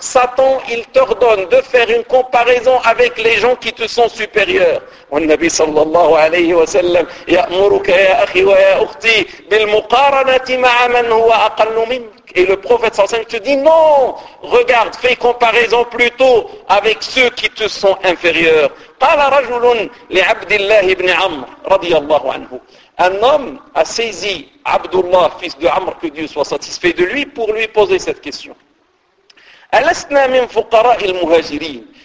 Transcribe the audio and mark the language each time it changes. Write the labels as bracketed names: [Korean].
[French] Satan, il t'ordonne de faire une comparaison avec les gens qui te sont supérieurs. [Arabic] والنبي صلى الله عليه وسلم يأمرك يا أخي ويا أختي بالمقارنة مع من هو أقل منك. [French] Et le prophète [Arabic] صلى الله عليه وسلم [French] te dit, non, regarde, fais comparaison plutôt avec ceux qui te sont inférieurs. [Arabic] قال رجل لعبد الله بن عمرو رضي الله عنه. [French] Un homme a saisi Abdullah, fils de Amr, que Dieu soit satisfait de lui, pour lui poser cette question. [Arabic] Alasna min fuqara il muhajirin.